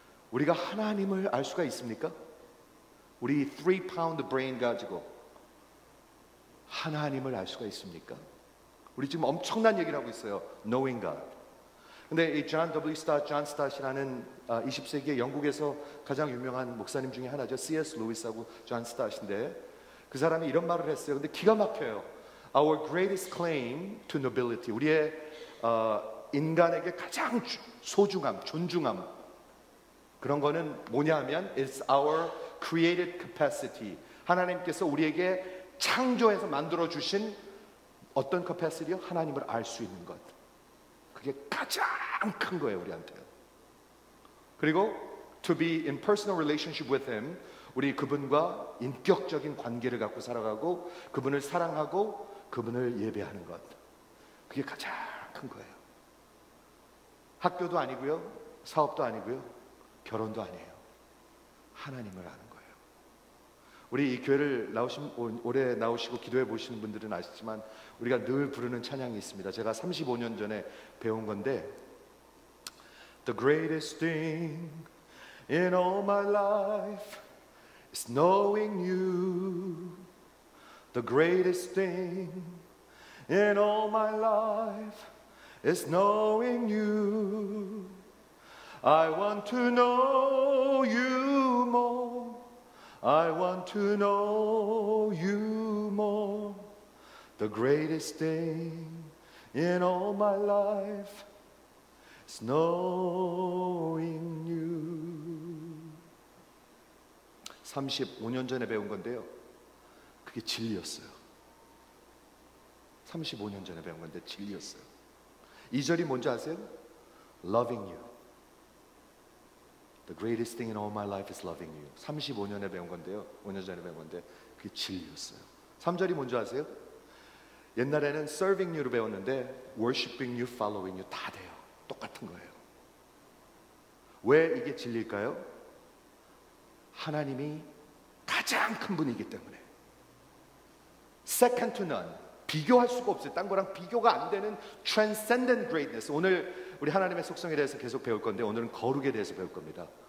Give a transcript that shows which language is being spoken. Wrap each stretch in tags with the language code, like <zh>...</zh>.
<ko>우리가 하나님을 알 수가 있습니까? 우리</ko> <en>3-pound brain</en> <ko>가지고 하나님을 알 수가 있습니까? 우리 지금 엄청난 얘기를 하고 있어요.</ko> <en>Knowing God.</en> <ko>근데 이 John W. Stott, John Stott이라는 20세기에 영국에서 가장 유명한 목사님 중에 하나죠. C.S. 루이스하고 John Stott인데 그 사람이 이런 말을 했어요. 근데 기가 막혀요.</ko> <en>Our greatest claim to nobility.</en> <ko>우리의 인간에게 가장 소중함, 존중함 그런 거는 뭐냐 하면</ko> <en>It's our created capacity.</en> <ko>하나님께서 우리에게 창조해서 만들어주신 어떤 capacity요? 하나님을 알 수 있는 것. 그게 가장 큰 거예요, 우리한테. 그리고</ko> <en>to be in personal relationship with Him,</en> <ko>우리 그분과 인격적인 관계를 갖고 살아가고 그분을 사랑하고 그분을 예배하는 것. 그게 가장 큰 거예요. 학교도 아니고요, 사업도 아니고요, 결혼도 아니에요. 하나님을 아는 거예요. 우리 이 교회를 올해 나오시고 기도해 보시는 분들은 아시지만 우리가 늘 부르는 찬양이 있습니다. 제가 35년 전에 배운 건데</ko> <en>The greatest thing in all my life is knowing you. The greatest thing in all my life is knowing you. I want to know you more. I want to know you more. The greatest thing in all my life is knowing you.</en> <ko>35년 전에 배운 건데요. 그게 진리였어요. 35년 전에 배운 건데 진리였어요. 2절이 뭔지 아세요?</ko> <en>Loving you. The greatest thing in all my life is loving you.</en> <ko>35년에 배운 건데요. 5년 전에 배운 건데 그게 진리였어요. 3절이 뭔지 아세요? 옛날에는 serving you로 배웠는데</ko> <en>worshiping you, following you</en> <ko>다 돼요. 똑같은 거예요. 왜 이게 진리일까요? 하나님이 가장 큰 분이기 때문에.</ko> <en>Second to none.</en> <ko>비교할 수가 없어요. 딴 거랑 비교가 안 되는 transcendent greatness. 오늘 우리 하나님의 속성에 대해서 계속 배울 건데 오늘은 거룩에 대해서 배울 겁니다.</ko>